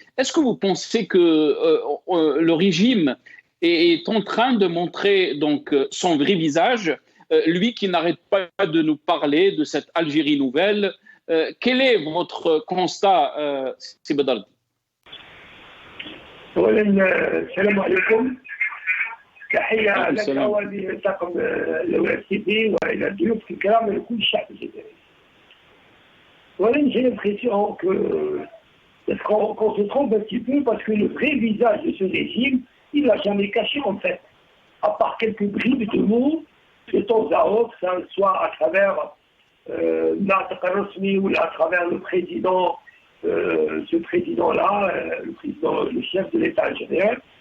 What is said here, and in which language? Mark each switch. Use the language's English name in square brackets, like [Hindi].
[French] Est-ce que vous pensez que le régime est en train de montrer donc son vrai visage, lui qui n'arrête pas de nous parler de cette Algérie nouvelle? Quel est votre constat, Sidi Badr? [Arabic] السلام عليكم. تحية لك ولطاقم الORCD وإلى الضيوف الكرام ولكل الشعب الجزائري. [French] J'ai l'impression qu'on se trompe un petit peu parce que le vrai visage de ce régime, il ne l'a jamais caché en fait. À part quelques bribes de mots, de temps à autre, soit à travers Natiq al-Rasmi ou à travers le président, ce président-là, le chef de l'État algérien.